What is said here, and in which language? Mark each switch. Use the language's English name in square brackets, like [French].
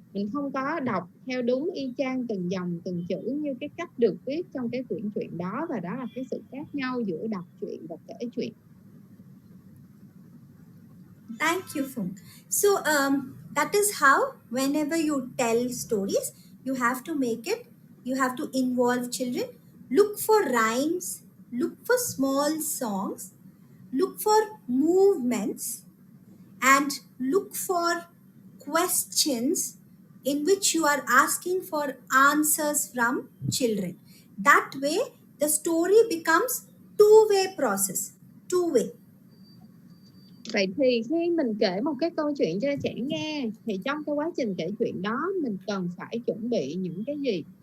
[Vietnamese] Mình không có đọc theo đúng y chang từng dòng từng chữ như cái cách được viết trong cái quyển truyện đó, và đó là cái sự khác nhau giữa đọc truyện và kể chuyện. [English] Thank you, Phùng. So that is how whenever you tell stories, you have to involve children. Look for rhymes, look for small songs, look for movements, and look for questions in which you are asking for answers from children. That way, the story becomes two-way process. Two-way. [Vietnamese] Vậy thì khi mình kể một cái câu chuyện cho trẻ nghe thì trong cái quá trình kể chuyện đó mình cần phải chuẩn bị những cái gì?